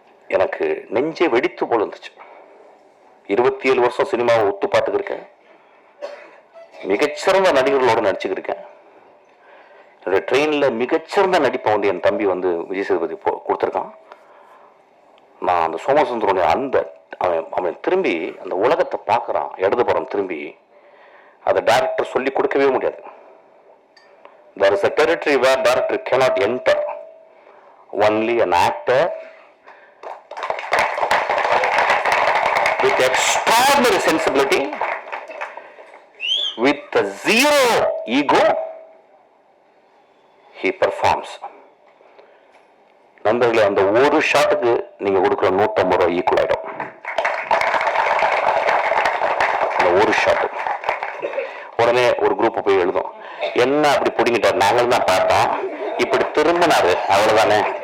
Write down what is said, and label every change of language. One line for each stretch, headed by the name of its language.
Tamil: எனக்கு நெஞ்சே வெடித்து போல இருந்துச்சு. 27 வருஷம் சினிமாவை ஒத்து பார்த்துக்கிருக்கேன், மிகச்சிறந்த நடிகர்களோட நடிச்சுக்கிருக்கேன். என்னுடைய ட்ரெயின்ல மிகச்சிறந்த நடிப்பை வந்து என் தம்பி வந்து விஜய் சேதுபதி கொடுத்துருக்கான். நான் அந்த சோமசுந்தரனுடைய அவன் திரும்பி அந்த உலகத்தை பார்க்கறான். இடதுபுறம் திரும்பி அதை டைரக்டர் சொல்லி கொடுக்கவே முடியாது.
English: There is a territory where director cannot enter. Only an actor with extraordinary sensibility, with a zero ego, he performs.
Tamil: நண்பர்களே, அந்த ஒரு ஷாட்டுக்கு நீங்க கொடுக்குற 150 ரூபாய் ஈக்குவல் ஆயிடும். அந்த ஒரு ஷாட்டு உடனே ஒரு குரூப் போய் எழுதும், என்ன அப்படி பிடிங்கிட்டார், நாங்கள் தான் பார்த்தோம், இப்படி திரும்பினாரு, அவ்வளவுதானே.